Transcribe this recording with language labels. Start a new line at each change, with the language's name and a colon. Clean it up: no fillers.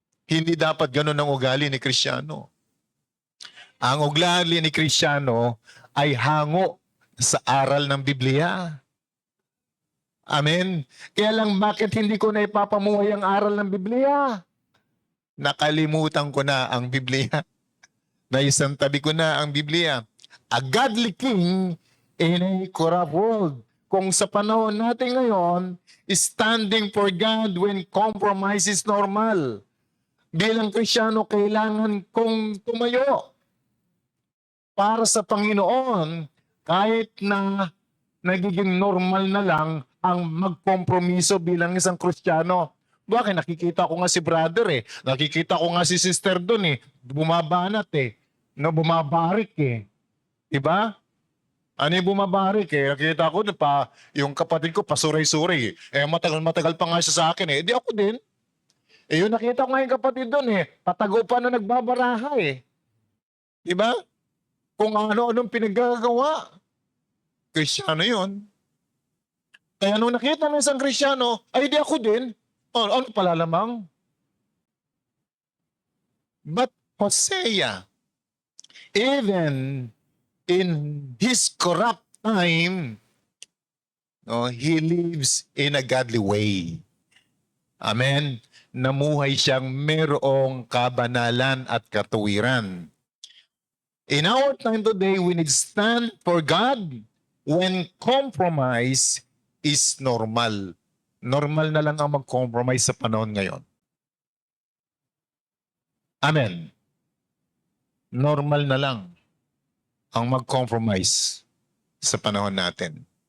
Filipino: Hindi dapat ganun ang ugali ni Kristiyano. Ang ugali ni Kristiyano ay hango sa aral ng Biblia. Amen. Kaya lang bakit hindi ko na ipapamuhay ang aral ng Biblia? Nakalimutan ko na ang Biblia. Naisang tabi ko na ang Biblia.
English: A godly king in a corrupt world.
Filipino: Kung sa panahon natin ngayon,
English: standing for God when compromise is normal.
Filipino: Bilang Kristiyano, kailangan kong tumayo para sa Panginoon kahit na nagiging normal na lang ang magkompromiso bilang isang Kristiyano. Bakit? Nakikita ko nga si brother eh. Nakikita ko nga si sister doon eh. Bumabanat eh. No, bumabarik eh. Diba? Ano yung bumabarik eh? Nakita ko pa, yung kapatid ko pasuray-suray eh. Matagal-matagal pa nga siya sa akin eh. Di ako din. Yung nakita ko nga yung kapatid doon eh. Patago pa na nagbabaraha eh. Diba? Kung ano-anong pinaggagawa. Kristiyano yun. Kaya nung nakita ng isang Kristiyano, ay di ako din. Ano pala lamang?
English: But Hosea, even in his corrupt time, he lives in a godly way. Amen.
Filipino: Namuhay siyang merong kabanalan at katuwiran.
English: In our time today, we need to stand for God when compromise is normal.
Filipino: Normal na lang ang mag-compromise sa panahon ngayon. Amen. Normal na lang ang mag-compromise sa panahon natin.